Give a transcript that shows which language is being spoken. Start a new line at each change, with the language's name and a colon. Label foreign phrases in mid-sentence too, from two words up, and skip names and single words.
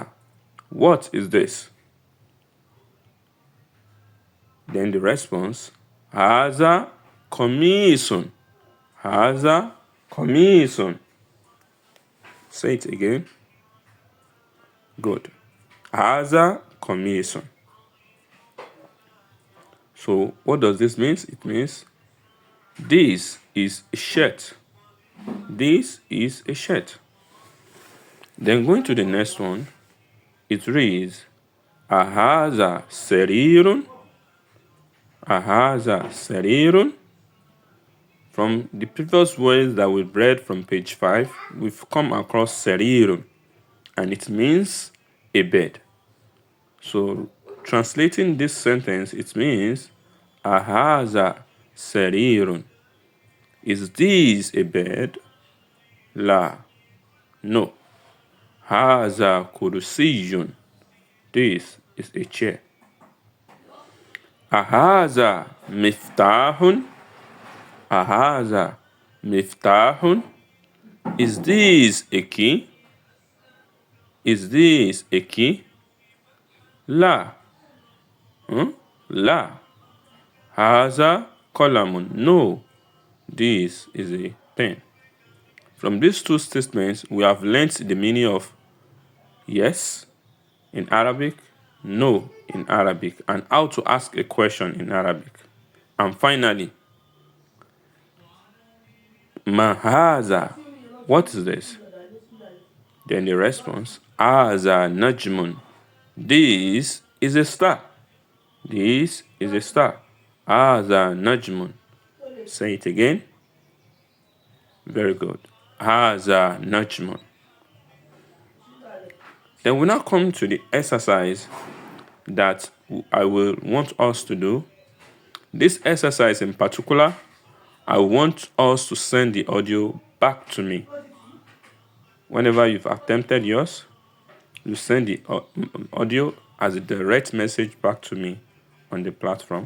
English: What is this? Then the response,
Arabic: هذا قميص. هذا قميص.
English: Say it again. Good.
Arabic: هذا قميص.
English: So what does this mean? It means this is a shirt. This is a shirt. Then going to the next one, it reads,
Arabic: أهذا سرير. أهذا سرير.
English: From the previous words that we've read from page 5, we've come across sarirun, and it means a bed. So translating this sentence, it means,
Arabic: أهذا سرير.
English: Is this a bed? La. No.
Arabic: هذا كرسي.
English: This is a chair.
Arabic: أهذا مفتاح. أهذا مفتاح.
English: Is this a key? Is this a key?
Arabic: لا. لا. هذا قلم.
English: No. This is a pen. From these two statements, we have learnt the meaning of yes in Arabic, no in Arabic, and how to ask a question in Arabic. And finally,
Arabic: ما هذا.
English: What is this? Then the response,
Arabic: هذا نجم.
English: This is a star. This is a star.
Arabic: هذا نجم.
English: Say it again. Very good.
Arabic: هذا نجم.
English: Then we now come to the exercise that I will want us to do. This exercise in particular, I want us to send the audio back to me. Whenever you've attempted yours, you send the audio as a direct message back to me on the platform.